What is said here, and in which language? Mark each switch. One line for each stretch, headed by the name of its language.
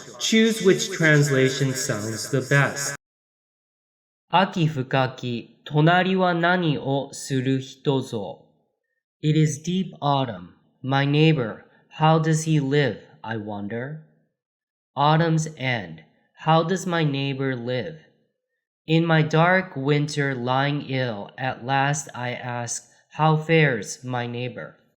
English: Choose which translation sounds the best.
Japanese: 秋深き、隣は何をする人ぞ。
English: It is deep autumn. My neighbor, how does he live, I wonder? Autumn's end. How does my neighbor live? In my dark winter lying ill, at last I ask, how fares my neighbor?